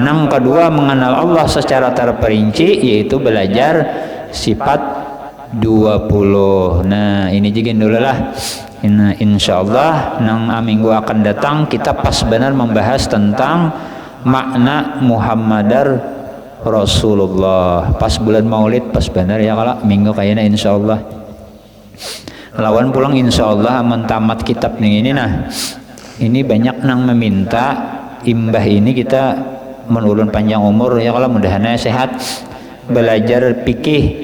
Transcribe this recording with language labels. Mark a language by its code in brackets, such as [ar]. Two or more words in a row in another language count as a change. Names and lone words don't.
[id] Yang kedua mengenal Allah secara terperinci yaitu belajar sifat 20. Nah ini juga dulu lah. [bjn] Insyaallah nang minggu akan datang kita pas benar membahas tentang makna [ar] محمد رسول الله. [bjn] Pas bulan Maulid pas benar ya kalau minggu kayaknya insyaallah. Lawan pulang insyaallah mentamat kitab ini. Nah ini banyak nang meminta imbah ini kita menulun panjang umur ya kalau mudahannya sehat belajar fikih.